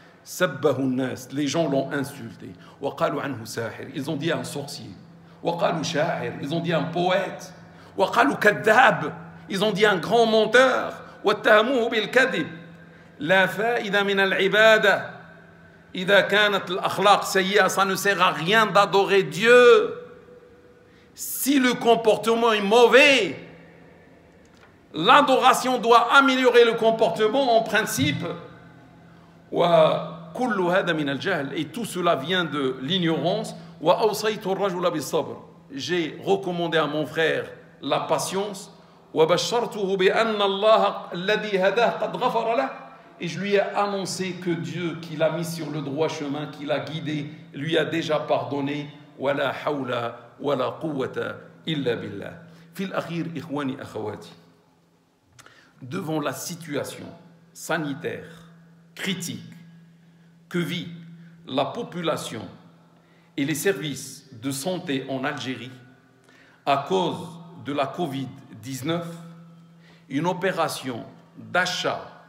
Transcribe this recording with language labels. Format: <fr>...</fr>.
<ar>سَبَّهُ النَّاسِ,</ar> <fr>les gens l'ont insulté.</fr> <ar>وَقَالُوا عَنْهُ سَاحِرٌ,</ar> <fr>ils ont dit un sorcier.</fr> <ar>وَقَالُوا شَاعِرٌ,</ar> <fr>ils ont dit un poète.</fr> <ar>وَقَالُوا كَذَّابٌ,</ar> <fr>ils ont dit un grand menteur.</fr> <ar>وَاتَّهَمُوهُ بِالْكَذِبِ. لا فائدة من العبادة إذا كانت الأخلاق سيئة.</ar> <fr>Ça ne sert à rien d'adorer Dieu si le comportement est mauvais. L'adoration doit améliorer le comportement en principe.</fr> <ar>وكل هذا من الجهل,</ar> <fr>et tout cela vient de l'ignorance.</fr> <ar>وأوصيت الرجل بالصبر,</ar> <fr>j'ai recommandé à mon frère la patience.</fr> <ar>وبشرته بأن الله الذي هداه قد غفر له,</ar> <fr>et je lui ai annoncé que Dieu qui l'a mis sur le droit chemin, qui l'a guidé, lui a déjà pardonné.</fr> <ar>ولا حول ولا قوة إلا بالله. في الأخير إخواني أخواتي,</ar> <fr>devant la situation sanitaire critique que vit la population et les services de santé en Algérie à cause de la Covid-19, une opération d'achat</fr>